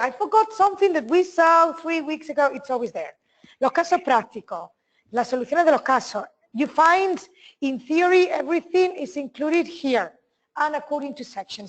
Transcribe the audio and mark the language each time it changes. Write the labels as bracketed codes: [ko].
[en] I forgot something that we saw 3 weeks ago. It's always there. [es] Los casos prácticos, las soluciones de los casos. [en] You find, in theory, everything is included here and according to section.